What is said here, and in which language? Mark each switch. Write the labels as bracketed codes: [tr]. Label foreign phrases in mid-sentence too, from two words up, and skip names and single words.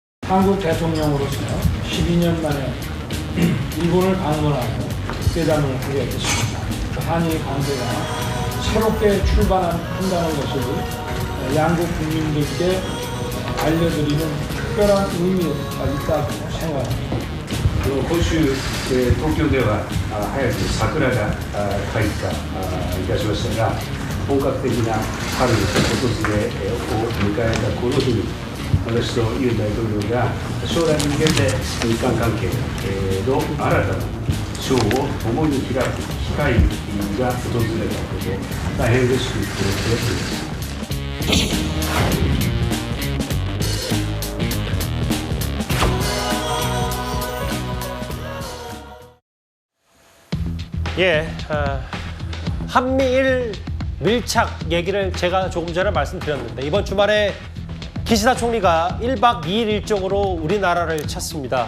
[ko] 한국 대통령으로서 12년 만에 일본을 방문하고 회담을 하게 됐습니다. 한일 관계가 새롭게 출발한다는 것을 양국 국민들께 알려드리는 특별한 의미가 있다고 생각합니다. [ja] 今週、東京では早く桜が開花いたしましたが、本格的な春訪れを迎えたこの日に、私とユン大統領が将来に向けて日韓関係の新たな章を共に開く機会が訪れたことで、大変嬉しく思っております。 [ko] 예, 한미일 밀착 얘기를 제가 조금 전에 말씀드렸는데 이번 주말에 기시다 총리가 1박 2일 일정으로 우리나라를 찾습니다.